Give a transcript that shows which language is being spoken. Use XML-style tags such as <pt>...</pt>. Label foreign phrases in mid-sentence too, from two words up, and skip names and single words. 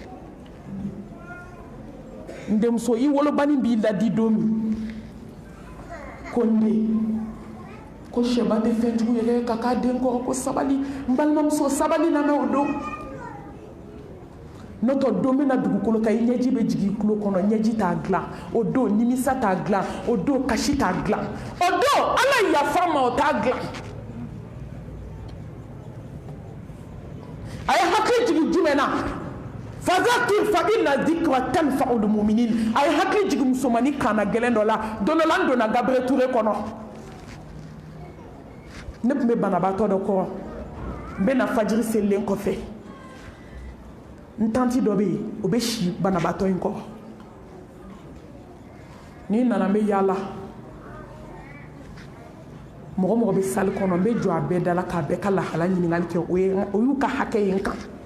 <bm>n denmuso i wolobani b'i ladi don min ko ne ko sɛba tɛ fɛn jugu yɛrɛ ka k'a den kɔrɔ ko sabali n balimamuso sabali lamɛn o don n'o tɛ don bɛna dugukolo kan i ɲɛji bɛ jigin i tulo kɔnɔ ɲɛji t'a dilan o don nimisa t'a dilan o don kasi t'a dilan o don ala yafa ma o t'a dilan a ye hakili jigin jumɛn na</bm> <ar>فذكر فإن الذكرى تنفع المؤمنين</ar> <bm>a ye hakili jigin musomanin kaana gɛlɛn dɔ la don dɔ la n donna Gabriel Touré kɔnɔ ne tun bɛ banabaatɔ dɔ kɔrɔ n bɛ na fajiri selilen kɔfɛ n tanti dɔ bɛ yen o bɛ si banabaatɔ in kɔrɔ ni nana n bɛ yaala mɔgɔ mɔgɔ bɛ sali kɔnɔ n bɛ jɔ a bɛɛ da la k'a bɛɛ ka lahala ɲininkali kɛ o y'u ka hakɛ ye n kan</bm>